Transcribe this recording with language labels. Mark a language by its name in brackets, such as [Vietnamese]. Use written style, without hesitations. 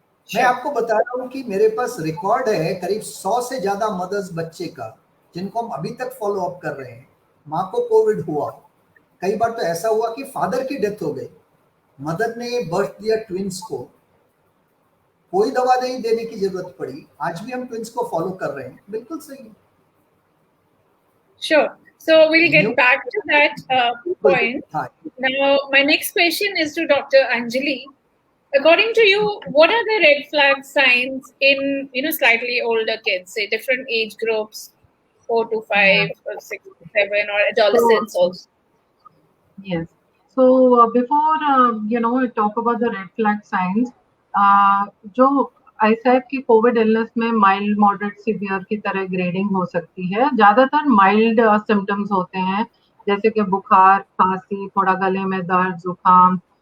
[Hindi] मैं आपको बता रहा हूँ कि मेरे पास रिकॉर्ड है करीब 100 से ज्यादा मदर्स बच्चे का, जिनको हम अभी तक फॉलो अप कर रहे हैं। माँ को कोविड हुआ, कई बार तो ऐसा हुआ कि फादर की डेथ हो गई, मदर ने बर्थ दिया ट्विंस को, कोई दवा नहीं देने की जरूरत पड़ी, आज भी हम ट्विंस को फॉलो कर रहे हैं। बिल्कुल सही। [English] Sure. So we'll get back to that point. Now, my next question is to Dr. Anjali. According to you, what are the red flag signs in slightly older kids, say different age groups, 4 to 5, or 6 to 7, or adolescents also? Yes. So before we talk about the red flag signs, [Hindi] जो ऐसा है कि Covid illness में mild, moderate, severe की तरह grading हो सकती है। ज्यादातर माइल्ड सिम्टम्स होते हैं, जैसे कि बुखार, खांसी, थोड़ा गले में दर्द, जुकाम।